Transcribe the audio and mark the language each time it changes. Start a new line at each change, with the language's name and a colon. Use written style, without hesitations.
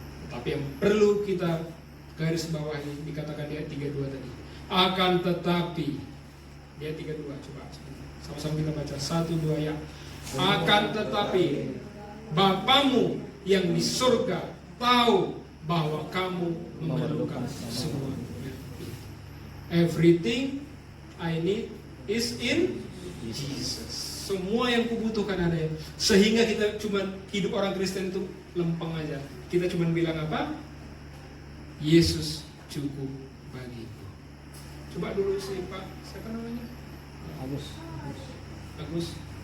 Indonesian: Tetapi yang perlu kita garis bawahi dikatakan di ayat 32 tadi. Akan tetapi, di ayat 32 coba sama-sama kita baca 1-2 ya. Akan tetapi Bapamu yang di surga tahu bahwa kamu memerlukan semuanya.
English: Everything I need is in Jesus.
Indonesian: Semua yang kubutuhkan ada ya. Sehingga kita cuma hidup orang Kristen itu lempeng aja. Kita cuma bilang apa? Yesus cukup bagiku. Coba dulu si Pak, siapa namanya? Agus.